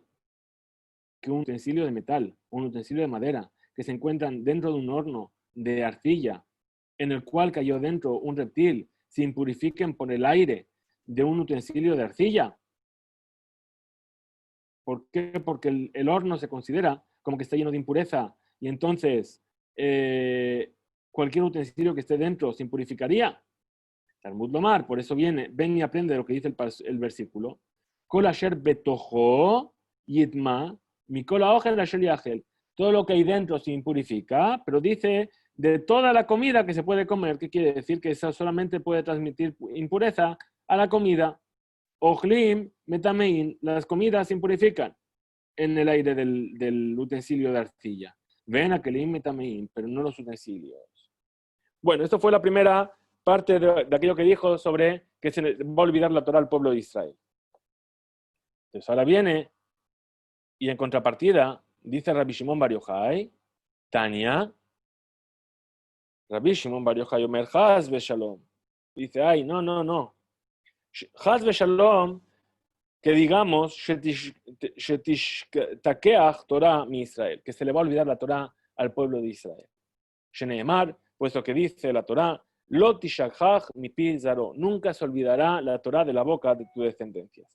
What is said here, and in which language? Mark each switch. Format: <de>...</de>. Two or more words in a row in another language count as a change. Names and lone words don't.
<es>Que un utensilio de metal, un utensilio de madera, que se encuentran dentro de un horno de arcilla, en el cual cayó dentro un reptil, se impurifiquen por el aire de un utensilio de arcilla. ¿Por qué? Porque el horno se considera como que está lleno de impureza y entonces cualquier utensilio que esté dentro se impurificaría.</es> <he>תלמוד לומר,</he> <es>por eso viene, ven y aprende lo que dice el versículo.</es> <he>כל אשר בתוכו יטמא, מכל האוכל אשר יאכל.</he> <es>Todo lo que hay dentro se impurifica, pero dice de toda la comida que se puede comer, ¿qué quiere decir? Que eso solamente puede transmitir impureza a la comida.</es> <he>אוכלים מטמאין,</he> <es>las comidas se impurifican en el aire del utensilio de arcilla.</es> <he>ואין כלים מטמאין,</he> <es>pero no los utensilios. Bueno, esto fue la primera parte de aquello que dijo sobre que se va a olvidar la Torah al pueblo de Israel. Entonces ahora viene, y en contrapartida, dice Rabbi Shimon Bar Yochai,</es> <he>תניא, רבי שמעון בר יוחאי אומר חס ושלום.</he> <es>Dice, ay, no.</es> <he>חס ושלום,</he> <es>que digamos,</es> <he>שתשתכח תורה מישראל,</he> <es>que se le va a olvidar la Torah al pueblo de Israel. Sheneemar, puesto que dice la Torah,</es> <he>לא תשכח מפי זרעו,</he> <es>nunca se olvidará la Torah de la boca de tus descendencias.</es>